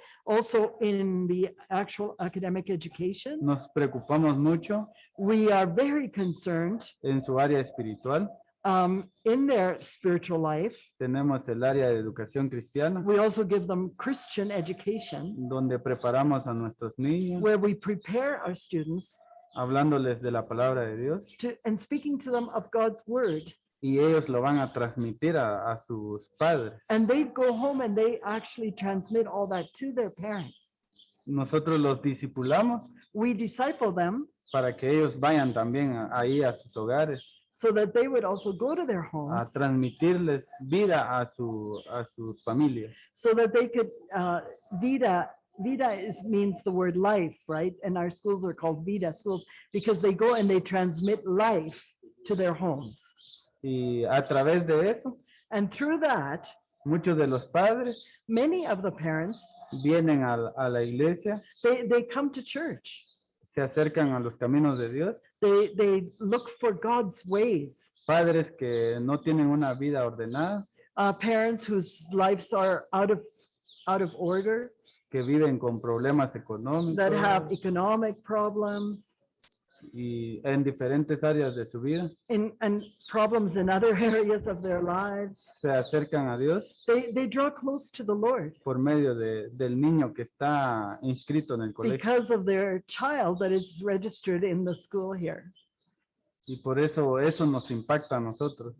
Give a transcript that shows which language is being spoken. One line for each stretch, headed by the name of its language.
English: Also, in the actual academic education,
Spanish: nos preocupamos mucho
English: we are very concerned
Spanish: en su área espiritual.
English: in their spiritual life.
Spanish: Tenemos el área de educación cristiana,
English: We also give them Christian education,
Spanish: donde preparamos a nuestros niños,
English: where we prepare our students
Spanish: hablándoles de la palabra de Dios,
English: and speaking to them of God's word.
Spanish: y ellos lo van a transmitir a sus padres.
English: And they go home and they actually transmit all that to their parents.
Spanish: Nosotros los discipulamos
English: We disciple them
Spanish: para que ellos vayan también ahí a sus hogares
English: so that they would also go to their
Spanish: a
English: homes,
Spanish: transmitirles vida a sus familias.
English: so that they could, Vida means the word life, right? And our schools are called Vida schools because they go and they transmit life to their homes.
Spanish: Y a través de eso,
English: And through that,
Spanish: muchos de los padres
English: many of the parents,
Spanish: vienen a la iglesia,
English: they come to church.
Spanish: se acercan a los caminos de Dios.
English: They look for God's ways.
Spanish: Padres que no tienen una vida ordenada,
English: Parents whose lives are out of order,
Spanish: que viven con problemas económicos
English: that have economic problems
Spanish: y en diferentes áreas de su vida,
English: and problems in other areas of their lives.
Spanish: se acercan a Dios
English: They draw close to the Lord
Spanish: por medio del niño que está inscrito en el colegio.
English: because of their child that is registered in the school here.
Spanish: Y por eso nos impacta a nosotros.